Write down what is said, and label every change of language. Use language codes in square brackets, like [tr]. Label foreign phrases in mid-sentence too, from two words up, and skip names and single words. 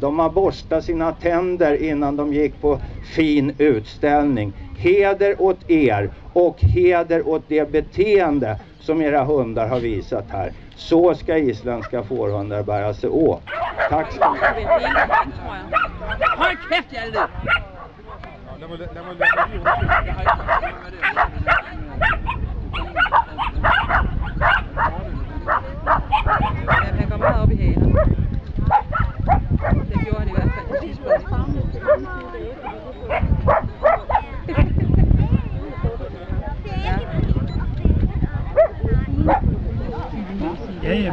[sv] De har borstat sina tänder innan de gick på fin utställning. Heder åt er och heder åt det beteende som era hundar har visat här. Så ska isländska fårhundar bära sig åt. Tack så mycket. Håll käft, [da] Hjalte! Han går meget op i halen. Det gjorde han i hvert fald på tidspunkt. Ja.